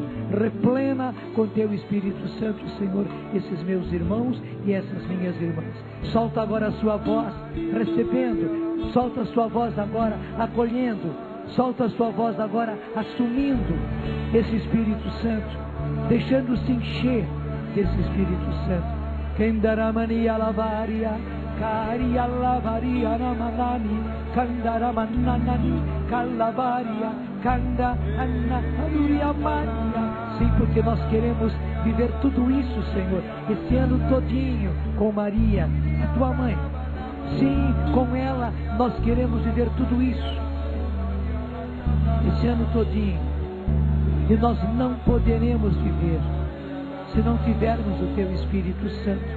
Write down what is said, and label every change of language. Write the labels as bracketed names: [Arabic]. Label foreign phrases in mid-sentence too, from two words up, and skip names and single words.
[Portuguese] Replena com Teu Espírito Santo, Senhor, esses meus irmãos e essas minhas irmãs. Solta agora a sua voz, recebendo. Solta a sua voz agora, acolhendo. Solta a sua voz agora, assumindo esse Espírito Santo, deixando-se encher desse Espírito Santo. Kendaramania lavaria, caria lavaria namanani, candaramanani, calavaria, canda anaruria maria. Sim, porque nós queremos viver tudo isso, Senhor, esse ano todinho com Maria, a Tua mãe. Sim, com ela nós queremos viver tudo isso esse ano todinho. E nós não poderemos viver se não tivermos o Teu Espírito Santo.